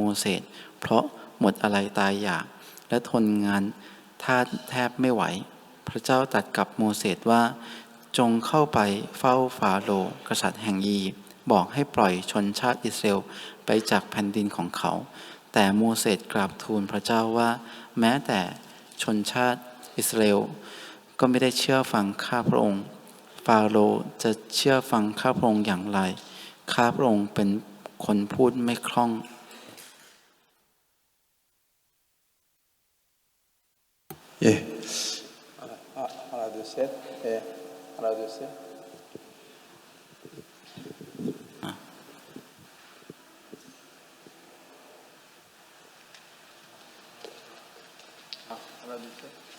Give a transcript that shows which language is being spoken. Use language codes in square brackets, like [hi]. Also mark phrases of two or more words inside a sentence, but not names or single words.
[th] เสสเพราะหมดอะไรตายอยากและทนงานทาสแทบไม่ไหวพระเจ้าตรัสกับโมเสสว่าจงเข้าไปเฝ้าฟาโรห์กษัตริย์แห่งอียิปต์บอกให้ปล่อยชนชาติอิสราเอลไปจากแผ่นดินของเขาแต่โมเสสกราบทูลพระเจ้าว่าแม้แต่ชนชาติอิสราเอลก็ไม่ได้เชื่อฟังข้าพระองค์ฟาโรห์จะเชื่อฟังข้าพระองค์อย่างไรข้าพระองค์เป็นคนพูดไม่คล่อง [ko] 예. 하나, 둘, 셋. 예. 하나, 둘, 셋. 하나, 둘, 셋.